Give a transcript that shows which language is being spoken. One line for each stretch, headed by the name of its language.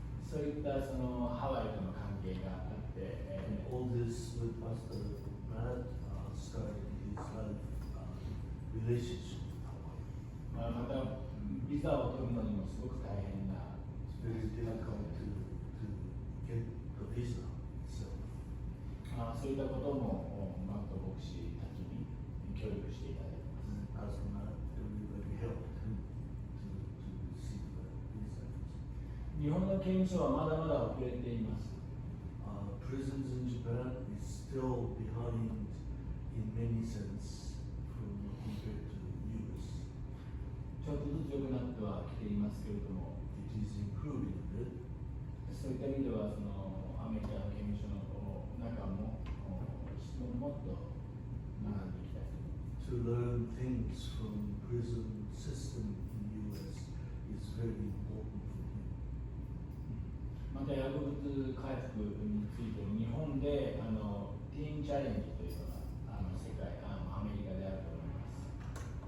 Japanese: そういったそのハワイとの関係があって、
English: And all this with Pastor Matt started his life relationship with Hawaii.
Japanese: またビザを取るのにもすごく大変な。
English: It's very difficult to get the visa itself.
Japanese: そういったこともマット牧師たちに協力していただいてます。
English: Pastor Matt really helped him to receive the visa.
Japanese: 日本の刑務所はまだまだ遅れています。
English: Prisons in Japan is still behind in many sense compared to US.
Japanese: ちょっとずつ良くなってはきていますけれども、
English: It is improving a bit.
Japanese: そういった意味ではそのアメリカの刑務所の中ももっと学んでいきたい。
English: To learn things from prison system in US is very important for him.
Japanese: また薬物回復についても日本でティーンチャレンジというのが世界アメリカであると思います。